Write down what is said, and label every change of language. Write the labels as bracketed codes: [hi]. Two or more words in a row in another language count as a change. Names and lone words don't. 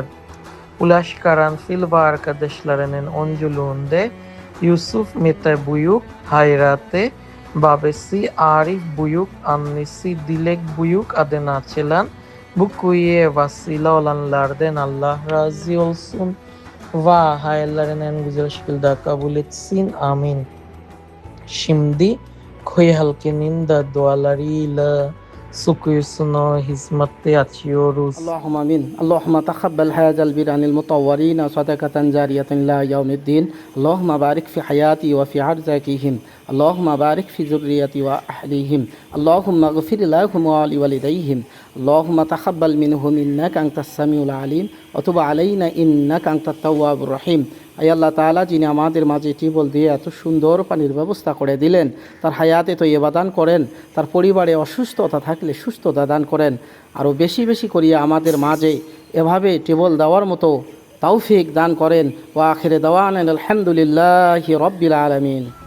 [tr] Ulaş Karanfil ve arkadaşlarının öncülüğünde Yusuf Mete Buyuk, Hayrat'e, babası Arif Buyuk, annesi Dilek Buyuk adına açılan bu kuyuya vasile olanlardan Allah razı olsun ve hayırlarını en güzel şekilde kabul etsin. Amin. Şimdi koyu halkının da dualarıyla su kuyusunu hizmette açıyoruz. [ar] اللهم آمين اللهم تقبل هذا البئر المطورة صدقة جارية إلى يوم الدين. اللهم بارك في حياتي وفي أرزاقهم اللهم بارك في ذريتي وأهلهم. اللهم اغفر لهم ولوالديهم اللهم تقبل منهم إنك أنت السميع العليم وتب علينا إنك أنت التواب الرحيم. [bn] আয় আল্লাহ তাআলা যিনি আমাদের মাঝে টিউবওয়েল দিয়ে এত সুন্দর পানির ব্যবস্থা করে দিলেন, তার হায়াতে তৈয়বা দান করেন, তার পরিবারে অসুস্থতা থাকলে সুস্থতা দান করেন, আরও বেশি বেশি করিয়া আমাদের মাঝে এভাবে টিউবওয়েল দেওয়ার মতো তৌফিক দান করেন। [ar] وآخر دعوانا الحمد لله رب العالمين.